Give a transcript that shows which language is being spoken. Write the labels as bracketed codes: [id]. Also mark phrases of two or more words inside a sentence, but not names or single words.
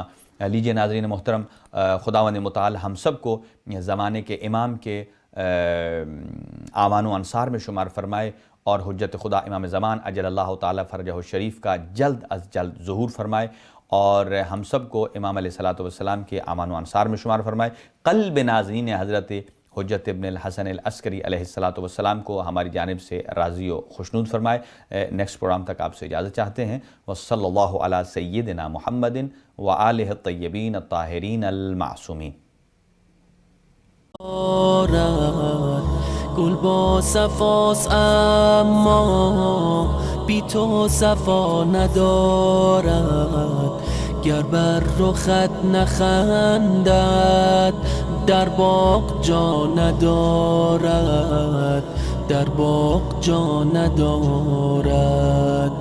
[ur] لیجئے ناظرین محترم، خداوند متعال ہم سب کو زمانے کے امام کے اعوان و انصار میں شمار فرمائے، اور حجت خدا امام زمان [ar] اجل اللہ تعالیٰ فرجہ الشریف [ur] کا جلد از جلد ظہور فرمائے، اور ہم سب کو امام [ar] علیہ الصلوۃ والسلام [ur] کے اعوان و انصار میں شمار فرمائے۔ قلب ناظرین حضرت حجت ابن الحسن العسکری [ar] علیہ الصلوۃ والسلام [ur] کو ہماری جانب سے راضی و خوشنود فرمائے۔ [en] next program [ur] تک آپ سے اجازت چاہتے ہیں۔ [ar] وصلی اللہ علی سیدنا محمد وآلہ الطیبین الطاہرین المعصومین۔ [fa] گل با صفاست اما بی تو صفا ندارد، گر بر رخت نخندد در باغ جا ندارد، در باغ جا ندارد.